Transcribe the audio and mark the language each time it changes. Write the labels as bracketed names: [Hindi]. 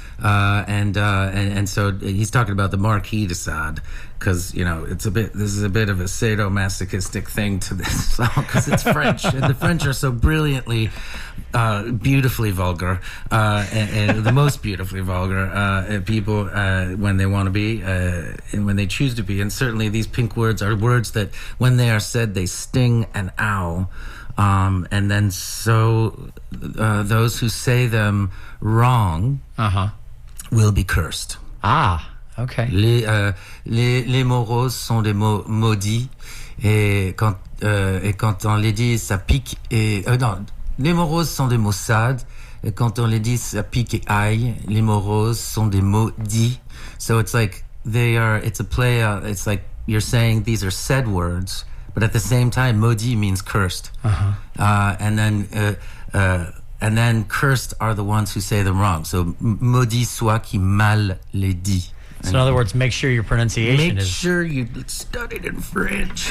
[English] And so he's talking about the Marquis de Sade, because this is a bit of a sadomasochistic thing to this song, because it's French, and the French are so brilliantly, beautifully vulgar, and the most beautifully vulgar people when they want to be, and when they choose to be. And certainly these pink words are words that, when they are said, they sting and ow. And then so those who say them wrong will be cursed. Okay. [French] Les mots roses sont des mots maudits, et quand on les dit, ça pique, non, les mots roses sont des mots sad, et quand on les dit, ça pique et aille. Les mots roses sont des mots dits. [English] So it's like it's a play, it's like you're saying these are said words, but at the same time, maudit means cursed. And then cursed are the ones who say them wrong. [French] So maudit soit qui mal les dit. [English] So in other words, make sure your pronunciation Make sure you studied in French.